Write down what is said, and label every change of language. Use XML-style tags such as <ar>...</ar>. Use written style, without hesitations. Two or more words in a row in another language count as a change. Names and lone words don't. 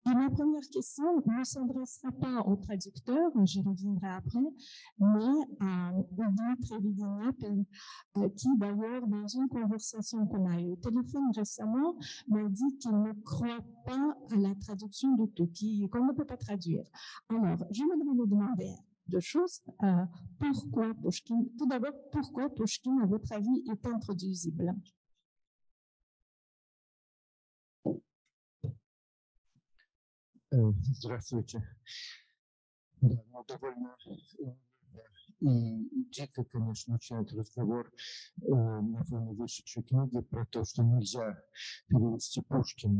<fr>Et ma première question ne s'adressera pas au traducteur, j'y reviendrai après, mais à Dmitri Vedeniapin, qui d'ailleurs, dans une conversation qu'on a eue au téléphone récemment, m'a dit qu'il ne croit pas à la traduction de tout, qu'on ne peut pas traduire. Alors, je voudrais vous demander deux choses. Pourquoi Pushkin, tout d'abord, pourquoi Pushkin, à votre avis, est intraduisible?</fr> <ru>Здравствуйте. Да, ну, довольно и дико, конечно, начинает разговор на фоне вышедшей книги про то, что нельзя перевести Пушкина.</ru>